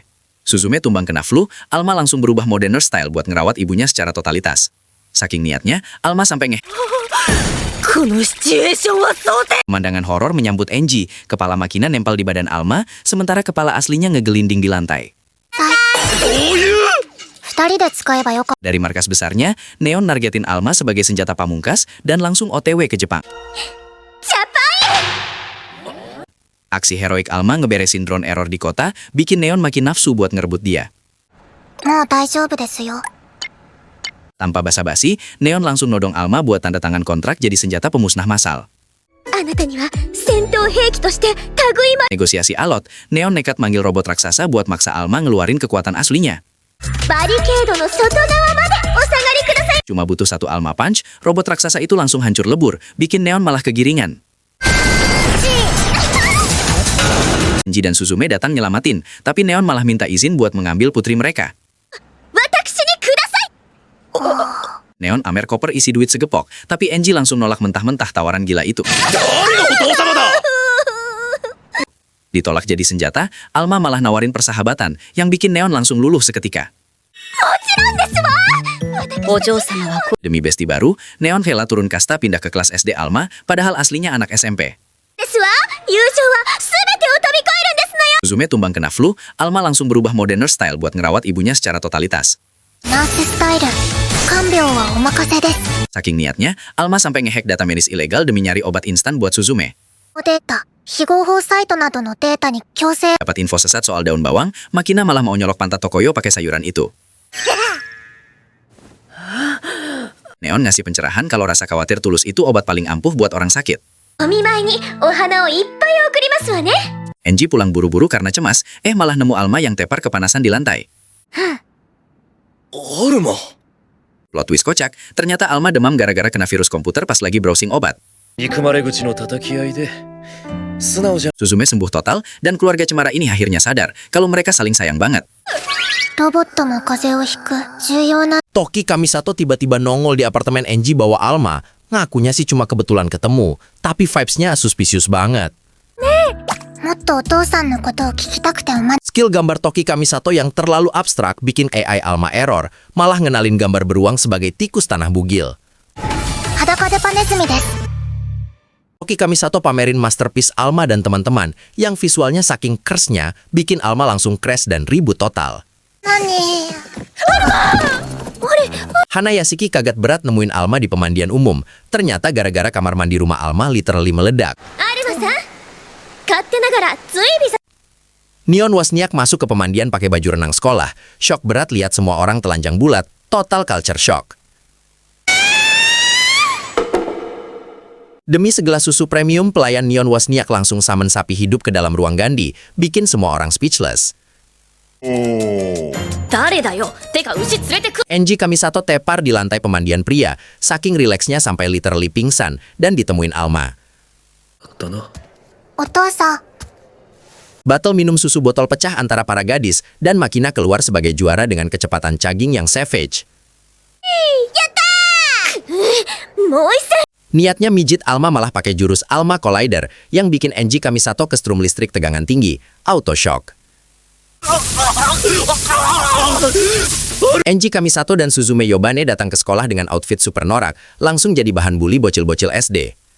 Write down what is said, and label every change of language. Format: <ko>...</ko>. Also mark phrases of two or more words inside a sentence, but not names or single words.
<id>Suzume tumbang kena flu, Alma langsung berubah</id> <en>moderner style</en> <id>buat ngerawat ibunya secara totalitas. Saking niatnya, Alma sampai Pemandangan horor menyambut Enji, kepala Makina nempel di badan Alma, sementara kepala aslinya ngegelinding di lantai.</id> <ja>二人で使えばよかっ</ja> <id>Dari markas besarnya, Neon nargetin Alma sebagai senjata pamungkas dan langsung OTW ke Jepang. Aksi heroik Alma ngeberesin drone error di kota, bikin Neon makin nafsu buat ngerebut dia.</id> <ja>たもう大丈夫ですよ</ja> <id>Tanpa basa-basi, Neon langsung nodong Alma buat tanda tangan kontrak jadi senjata pemusnah massal.</id> <ja>あなたには戦闘兵器として類ま</ja> <id>Negosiasi alot, Neon nekat manggil robot raksasa buat maksa Alma ngeluarin kekuatan aslinya.</id> <ja>バリケードの外側までお下がりください</ja> <id>Cuma butuh satu Alma Punch, robot raksasa itu langsung hancur lebur, bikin Neon malah kegiringan. Enji dan Suzume datang nyelamatin, tapi Neon malah minta izin buat mengambil putri mereka.</id> <ja>私にください</ja> <id>Neon amer koper isi duit segepok, tapi Enji langsung nolak mentah-mentah tawaran gila itu. Ditolak jadi senjata, Alma malah nawarin persahabatan, yang bikin Neon langsung luluh seketika.</id> <ja>お嬢様は</ja> <id>Demi besti baru, Neon rela turun kasta pindah ke kelas SD Alma, padahal aslinya anak SMP.</id> <ja>ですわ友情は全てを飛び越えるんですのよ</ja> <id>Suzume tumbang kena flu, Alma langsung berubah</id> <en>moderner style</en> <id>buat ngerawat ibunya secara totalitas.</id> <ja>ナーススタイル看病はお任せです</ja> <id>Saking niatnya, Alma sampai ngehack data medis ilegal demi nyari obat instan buat Suzume.</id> <ja>データ非合法サイトなどのデータに強制</ja> <id>Dapat info sesat soal daun bawang, Makina malah mau nyolok pantat Tokoyo pakai sayuran itu. Neon ngasih pencerahan kalau rasa khawatir tulus itu obat paling ampuh buat orang sakit.</id> <ja>お見舞いにお花をいっぱい送りますわね</ja> <id>Enji pulang buru-buru karena cemas, malah nemu Alma yang tepar kepanasan di lantai.</id> <ja>アルマ</ja> <en>Plot twist</en> <id>kocak, ternyata Alma demam gara-gara kena virus komputer pas lagi browsing obat.</id> <ja>憎まれ口の叩き合いで素直じゃ</ja> <id>Suzume sembuh total, dan keluarga cemara ini akhirnya sadar kalau mereka saling sayang banget.</id> <ja>ロボットも風邪をひく重要な</ja> <id>Toki Kamisato tiba-tiba nongol di apartemen Enji bawa Alma. Ngakunya sih cuma kebetulan ketemu, tapi</id> <en>vibes-nya suspicious</en> <id>banget.</id> <ja>もっとお父さんのことを聞きたくておま</ja> <id>Skill gambar Toki Kamisato yang terlalu abstrak bikin AI Alma error, malah ngenalin gambar beruang sebagai tikus tanah bugil.</id> <ja>裸デパネズミです</ja> <id>Toki Kamisato pamerin masterpiece Alma dan teman-teman, yang visualnya saking kersnya bikin Alma langsung crash dan ribut total.</id> <ja>何</ja> <id>Hana Yasuki kaget berat nemuin Alma di pemandian umum. Ternyata gara-gara kamar mandi rumah Alma literally meledak.</id> <ja>アルマさん勝手ながら随分</ja> <id>Neon Wozniak masuk ke pemandian pakai baju renang sekolah. Shock berat lihat semua orang telanjang bulat.</id> <en>Total culture shock.</en> <id>Demi segelas susu premium, pelayan Neon Wozniak langsung summon sapi hidup ke dalam ruang ganti, bikin semua orang speechless.</id> <ja>誰だよてか牛連れてく</ja> <id>Enji Kamisato tepar di lantai pemandian pria, saking rileksnya sampai literally pingsan dan ditemuin Alma.</id> <ja>お父さん、</ja> <id>Battle minum susu botol pecah antara para gadis dan Makina keluar sebagai juara dengan kecepatan chugging yang savage.</id> <ja>もう一戦</ja> <id>Niatnya mijit Alma malah pakai jurus Alma Collider yang bikin Enji Kamisato kestrum listrik tegangan tinggi, auto shock. Enji Kamisato dan Suzume Yobane datang ke sekolah dengan outfit super norak, langsung jadi bahan bully bocil-bocil SD.</id>